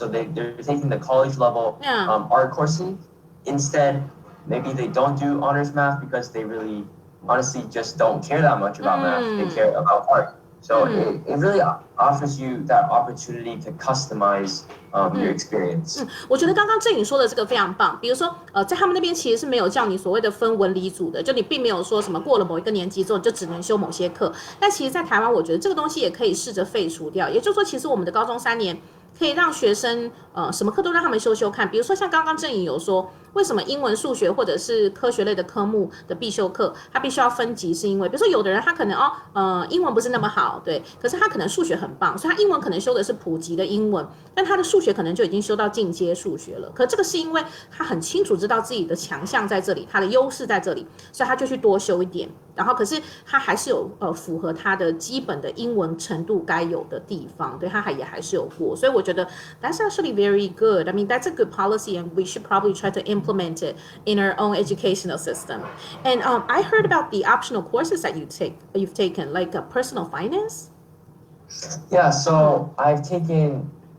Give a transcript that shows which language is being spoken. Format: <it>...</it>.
<en>So they're taking the college level art courses. Instead, maybe they don't do honors math because they really honestly just don't care that much about math. They care about art. So it really offers you that opportunity to customize your experience.</en> <zh>我觉得刚刚郑颖说的这个非常棒。比如说，在他们那边其实是没有叫你所谓的分文理组的，就你并没有说什么过了某一个年级之后就只能修某些课。但其实，在台湾，我觉得这个东西也可以试着废除掉。也就是说，其实我们的高中3年可以让学生什么课都让他们修修看。比如说像刚刚郑颖有说，为什么英文、数学或者是科学类的科目的必修课，它必须要分级，是因为比如说有的人他可能英文不是那么好，对，可是他可能数学很棒，所以他英文可能修的是普及的英文，但他的数学可能就已经修到进阶数学了。可这个是因为他很清楚知道自己的强项在这里，他的优势在这里，所以他就去多修一点。然后可是他还是有符合他的基本的英文程度该有的地方，对，他也还是有过。所以我觉得</zh> <en>that's actually very good. I mean, that's a good policy, and we should probably try to implement it in our own educational system. And I heard about the optional courses that you've taken, like personal finance. Yeah, so I've taken.</en>